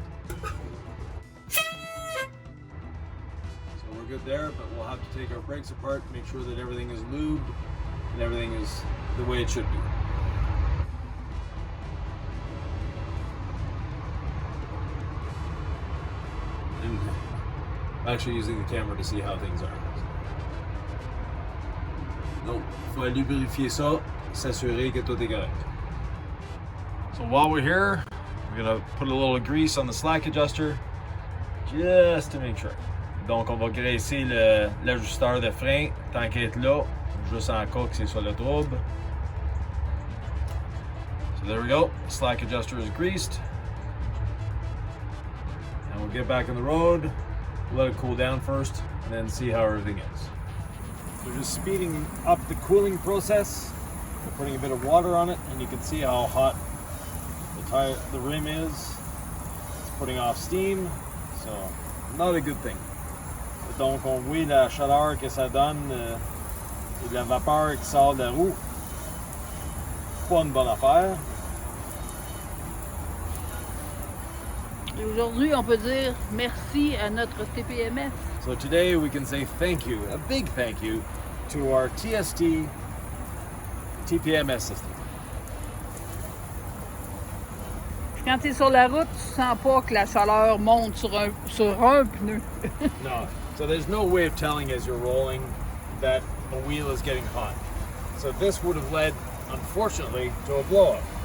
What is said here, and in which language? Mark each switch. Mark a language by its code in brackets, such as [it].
[en] We're good there, but we'll have to take our brakes apart, make sure that everything is lubed and everything is the way it should be. And I'm actually using the camera to see how things are. [fr] Donc, il faut aller vérifier ça, s'assurer que tout est correct. [en] So while we're here, we're gonna put a little grease on the slack adjuster just to make sure. [fr] Donc, on va graisser l'ajusteur de frein tant qu'il est là, juste en cas que c'est sur le trouble. [en] So there we go. Slack adjuster is greased. And we'll get back on the road, let it cool down first, and then see how everything is. We're just speeding up the cooling process. We're putting a bit of water on it, and you can see how hot the rim is. It's putting off steam, so not a good thing. [fr] Donc on voit la chaleur que ça donne et de la vapeur qui sort de la roue. Pas une bonne affaire. Et aujourd'hui, on peut dire merci à notre TPMS. [en] So today we can say thank you, a big thank you, to our TST TPMS system. [fr] Quand tu es sur la route, tu sens pas que la chaleur monte sur un pneu. [en] No, so there's no way of telling as you're rolling that the wheel is getting hot. So this would have led unfortunately, to a blow-up.